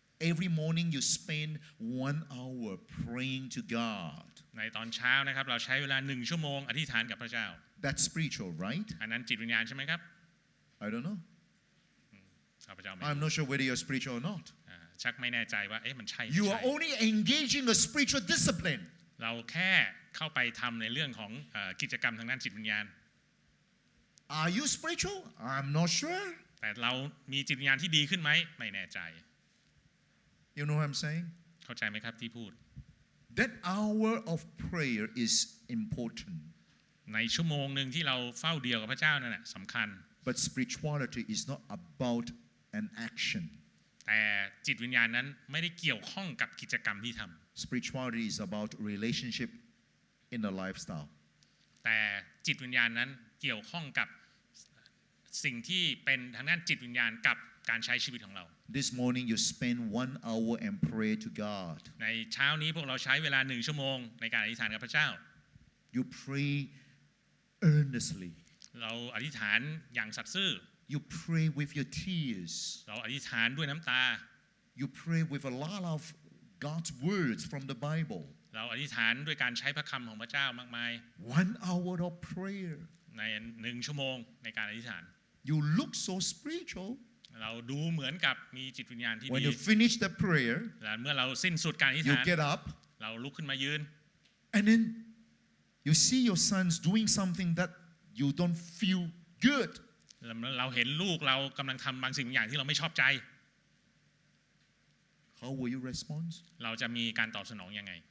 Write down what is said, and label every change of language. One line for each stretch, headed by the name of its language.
English: Every morning you spend 1 hour praying to God.
Thai: ในตอนเช้านะครับเราใช้เวลา1 ชั่วโมงอธิษฐานกับพระเจ้า
English: That's spiritual, right?
Thai: อันนั้นจิตวิญญาณใช่ไหมครับ
English: I don't know.
Thai: ข้าพเจ้าไม่
English: I'm not sure whether you're spiritual or not.
Thai: ชักไม่แน่ใจว่ามันใช่ไม่
English: You
Thai: ใช่
English: are only engaging a spiritual discipline.
Thai: เราแค่เข้าไปทำในเรื่องของกิจกรรมทางด้านจิตวิญญาณ
English: Are you spiritual? I'm not sure.
Thai: แต่เรามีจิตวิญญาณที่ดีขึ้นไหมไม่แน่ใจ
English: You know what I'm saying?
Thai: เข้าใจไหมครับที่พูด
English: That hour of prayer is important.
Thai: ในชั่วโมงหนึ่งที่เราเฝ้าเดียวกับพระเจ้านั่นแหละสำคัญ
English: But spirituality is not about an action.
Thai: แต่จิตวิญญาณนั้นไม่ได้เกี่ยวข้องกับกิจกรรมที่ทำ
English: Spirituality is about relationship in the lifestyle.
Thai: แต่จิตวิญญาณนั้นเกี่ยวข้องกับสิ่งที่เป็นทางด้านจิตวิญญาณกับการใช้ชีวิตของเรา
English: This morning you spend 1 hour and pray to God.
Thai: ในเช้านี้พวกเราใช้เวลา1 ชั่วโมงในการอธิษฐานกับพระเจ้า
English: You pray earnestly.
Thai: เราอธิษฐานอย่างสัตย์ซื่อ
English: You pray with your tears.
Thai: เราอธิษฐานด้วยน้ำตา
English: You pray with a lot of God's words from the Bible.
Thai: เราอธิษฐานด้วยการใช้พระคำของพระเจ้ามากมาย
English: 1 hour of prayer.
Thai: ใน1 ชั่วโมงในการอธิษฐาน
English: You look so spiritual.
Thai: เราดูเหมือนกับมีจิตวิญญาณที่
English: When
Thai: ดี
English: you finish the prayer,
Thai: และเมื่อเราสิ้นสุดการอธิษ
English: you
Thai: ฐาน
English: get up
Thai: เราลุกขึ้นมายืน
English: and then you see your sons doing something that you don't feel good.
Thai: เราเห็นลูกเรากำลังทำบางสิ่งบางอย่างที่เราไม่ชอบใจ
English: How will you respond?
Thai: เราจะมีการตอบสนองยังไง